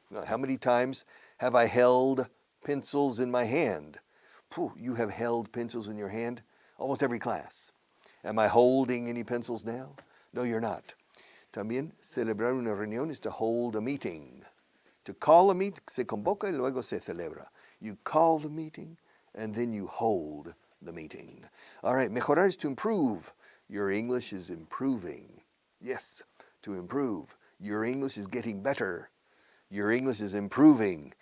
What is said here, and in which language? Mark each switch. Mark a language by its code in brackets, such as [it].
[en] How many times have I held pencils in my hand? You have held pencils in your hand almost every class. Am I holding any pencils now? No, you're not. [es] También celebrar una reunión [en] is to hold a meeting. To call a meeting, [es] se convoca y luego se celebra. [en] You call the meeting and then you hold the meeting. All right, mejorar is to improve. Your English is improving. Yes, to improve. Your English is getting better. Your English is improving.